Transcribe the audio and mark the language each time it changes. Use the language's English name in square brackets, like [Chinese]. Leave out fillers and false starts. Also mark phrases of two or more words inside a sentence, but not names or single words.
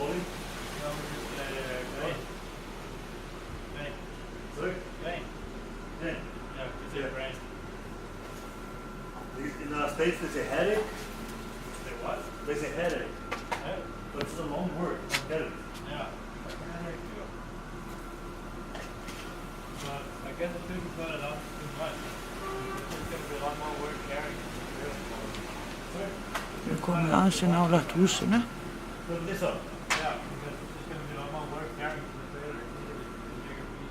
[English] In the States they say headache. Say what? They say headache. Headache. But it's a long word. Headache. Yeah. Like a headache too. But I guess if people cut it up too much, there's going to be a lot more work carrying it. [Icelandic] Við erum komið ansi nálægt húsinu. [English] Put this up. Yeah, because there's going to be a lot more work carrying the trailer. It's a bigger piece.